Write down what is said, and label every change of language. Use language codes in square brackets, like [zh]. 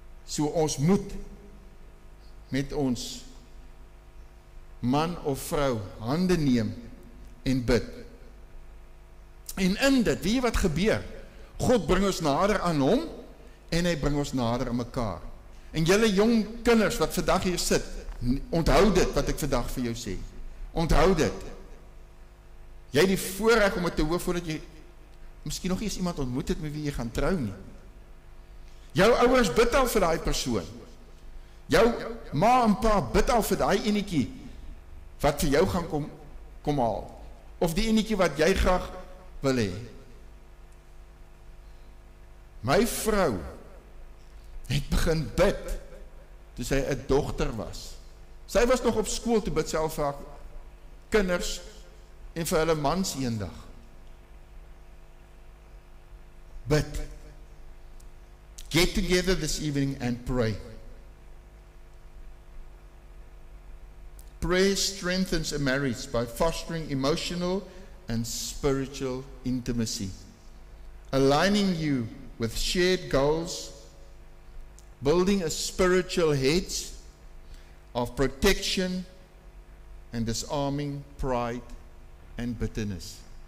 [af] So ons moet met ons man of vrou hande neem en bid. En in dit, weet jy wat gebeur? God bring ons nader aan hom en hy bring ons nader aan mekaar. En julle jong kinders wat vandag hier sit, onthou dit wat ek vandag vir jou sê. Onthou dit. Jy het die voorreg om dit te hoor voordat jy miskien nog eens iemand ontmoet het met wie jy gaan trou nie. Jou ouers bid al vir daai persoon. Jou ma en pa bid al vir daai enetjie wat vir jou gaan kom haal. Of die enetjie wat jy graag wil hê. My vrou het begin bid toe sy 'n dogter was. Sy was nog op skool toe bid sy al vir haar kinders en vir hulle mans eendag. Bid. [en] Get together this evening and pray. Prayer strengthens a marriage by fostering emotional and spiritual intimacy, aligning you with shared goals, building a spiritual hedge of protection and disarming pride and bitterness.